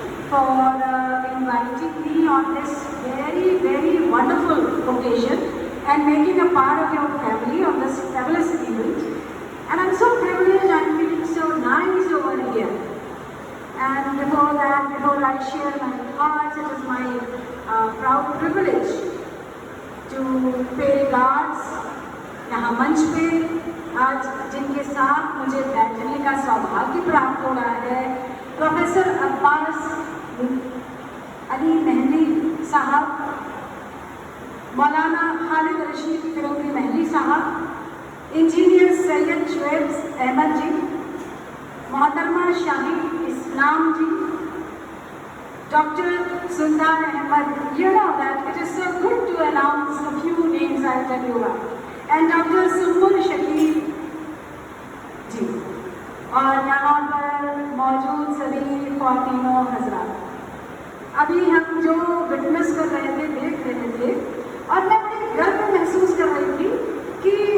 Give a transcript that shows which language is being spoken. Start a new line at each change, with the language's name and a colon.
English: for inviting me on this very, very wonderful occasion and making a part of your family on this fabulous event. And I'm so privileged, I'm feeling so nice over here. And before that, before I share my thoughts, it is my proud privilege to pay regards
Hindi: यहाँ मंच पे आज जिनके साथ मुझे बैठने का सौभाग्य प्राप्त हो रहा है,
English: professor Abbas
Hindi: अली मेहंदी साहब, मौलाना खालिद रशीद फिरोगी मेहंदी साहब, इंजीनियर सैयद शुएब अहमद जी, मोहतरमा शाहीद इस्लाम जी, Dr.
English: Sultan Ahmed, you know that it is so good to announce a few names, I'll tell you why. And Dr.
Hindi: Sumbul Shakir जी, और यहाँ पर मौजूद सभी ख्वातीनों हजरात, अभी हम जो विटनेस कर रहे थे, देख रहे थे, और मैं बड़े गर्व महसूस कर रही थी कि